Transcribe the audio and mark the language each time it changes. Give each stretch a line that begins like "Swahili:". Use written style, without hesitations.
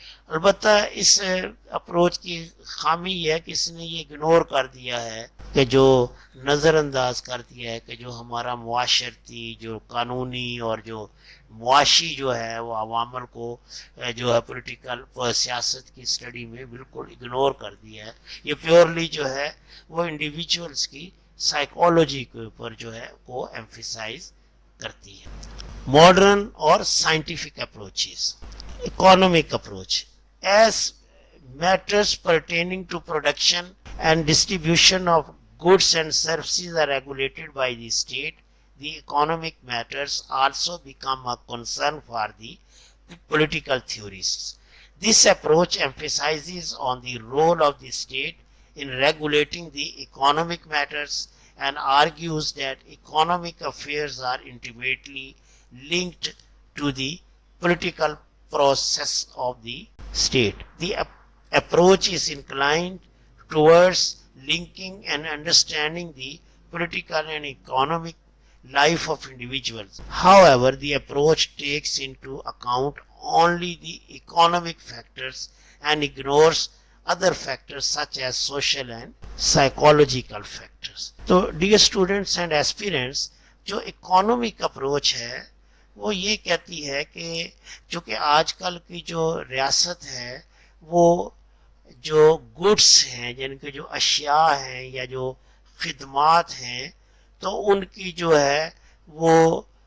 Urdu: البتہ اس اپروچ کی خامی یہ ہے کہ اس نے یہ اگنور کر دیا ہے کہ جو نظر انداز کر دیا ہے کہ جو ہمارا معاشرتی جو قانونی اور جو معاشی جو ہے وہ عوامل کو جو ہے پولیٹیکل سیاست کی اسٹڈی میں بالکل اگنور کر دیا ہے. یہ پیورلی جو ہے وہ انڈیویجولس کی سائیکالوجی کے اوپر جو ہے وہ ایمفیسائز کرتی ہے. ماڈرن اور scientific approaches.
English: Economic approach. As matters pertaining to production and distribution of goods and services are regulated by the state, the economic matters also become a concern for the political theorists. This approach emphasizes on the role of the state in regulating the economic matters and argues that economic affairs are intimately linked to the political process of the state. The approach is inclined towards linking and understanding the political and economic life of individuals. However, the approach takes into account only the economic factors and ignores other factors such as social and psychological factors. So, dear students and aspirants,
Urdu: جو economic approach ہے وہ یہ کہتی ہے کہ چونکہ آج کل کی جو ریاست ہے وہ جو گڈس ہیں یعنی کہ جو اشیاء ہیں یا جو خدمات ہیں تو ان کی جو ہے وہ